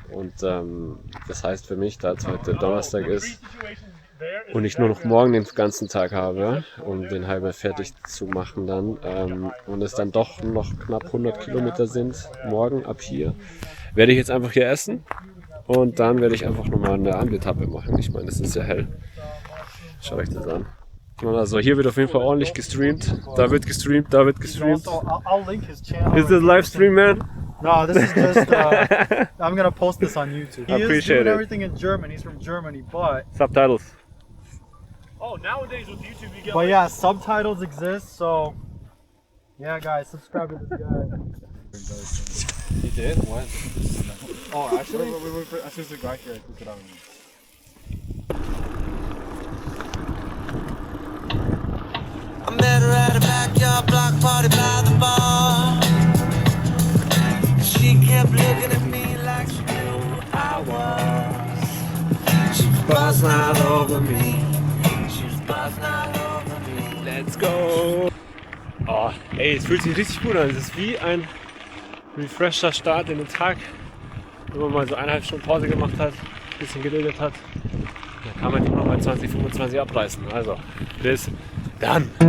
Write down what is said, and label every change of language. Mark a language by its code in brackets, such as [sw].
[de] Und das heißt für mich, da es heute Donnerstag ist und ich nur noch morgen den ganzen Tag habe, um den halber fertig zu machen dann, und es dann doch noch knapp 100 Kilometer sind morgen ab hier, werde ich jetzt einfach hier essen und dann werde ich einfach nochmal eine Abendetappe machen. Ich meine, es ist ja hell. Schaut euch das an. Also hier wird auf jeden Fall ordentlich gestreamt. Da wird gestreamt. [en] Also, I'll link his channel. Is this live stream, man? No, this is just. I'm gonna post this on YouTube. He is doing everything in German. He's from Germany, but Subtitles. Oh, nowadays with YouTube you get. But yeah, subtitles exist. So yeah, guys, subscribe to this guy. He did? What? Oh, actually, I see the guy here. Put it on. I met her at a backyard block party by the bar. She kept looking at me like she knew who I was. She was buzzing all over me. She was buzzing all over me. Let's go! [de] Oh, ey, es fühlt sich richtig gut an. Es ist wie ein refresher Start in den Tag. Wenn man mal so 1,5 Stunden Pause gemacht hat, ein bisschen geredet hat, dann kann man die nochmal 2025 abreißen. Also, bis dann!